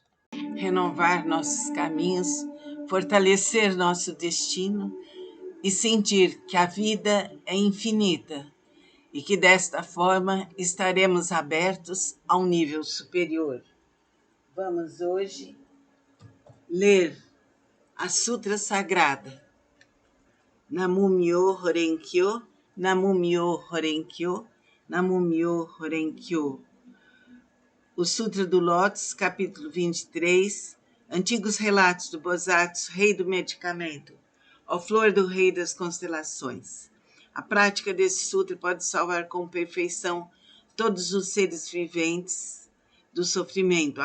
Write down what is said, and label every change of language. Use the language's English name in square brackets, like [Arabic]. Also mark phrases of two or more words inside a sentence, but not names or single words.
[Portuguese] Renovar nossos caminhos, fortalecer nosso destino e sentir que a vida é infinita e que desta forma estaremos abertos a um nível superior. Vamos hoje ler a Sutra Sagrada, [Japanese] 南無妙法蓮経、南無妙法蓮経、南無妙法蓮経. [Portuguese] O Sutra do Lótus, capítulo 23, Antigos Relatos do Bosatsu, Rei do Medicamento, ó Flor do Rei das Constelações. A prática desse sutra pode salvar com perfeição todos os seres viventes do sofrimento.